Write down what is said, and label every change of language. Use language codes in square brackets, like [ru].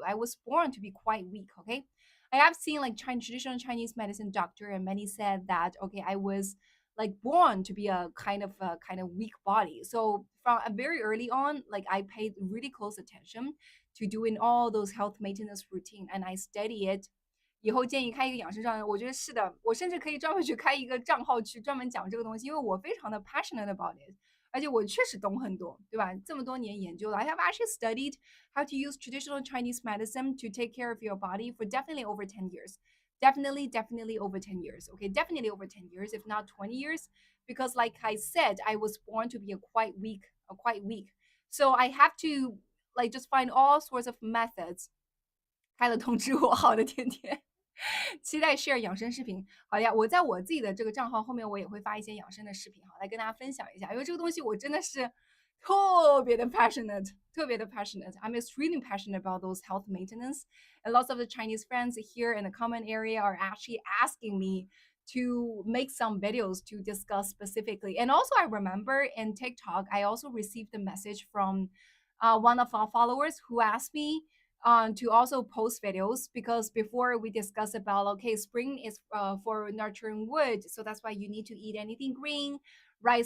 [en] I was born to be quite weak. Okay, I have seen like traditional Chinese medicine doctor, and many said that okay, I was like born to be a kind of weak body. So from very early on, like I paid really close attention to doing all those health maintenance routine, and I study it. [zh] 以后建议开一个养生账，我觉得是的，我甚至可以专门去开一个账号去专门讲这个东西，因为我非常的 [en] passionate about it， [zh] 而且我确实懂很多，对吧？这么多年研究了， [en] I have actually studied how to use traditional Chinese medicine to take care of your body for definitely over 10 years. Definitely over 10 years. Okay, definitely over 10 years, if not 20 years. Because like I said, I was born to be quite weak. So I have to like just find all sorts of methods. [zh] 开了通知我，好的，甜甜。期待 share 养生视频。好呀，我在我自己的这个账号后面，我也会发一些养生的视频，好来跟大家分享一下。因为这个东西我真的是特别的passionate. [en] I'm extremely passionate about those health maintenance. And lots of the Chinese friends here in the common area are actually asking me to make some videos to discuss specifically. And also, I remember in TikTok, I also received a message from one of our followers who asked me to also post videos because before we discuss about okay, spring is for nurturing wood, so that's why you need to eat anything green, right?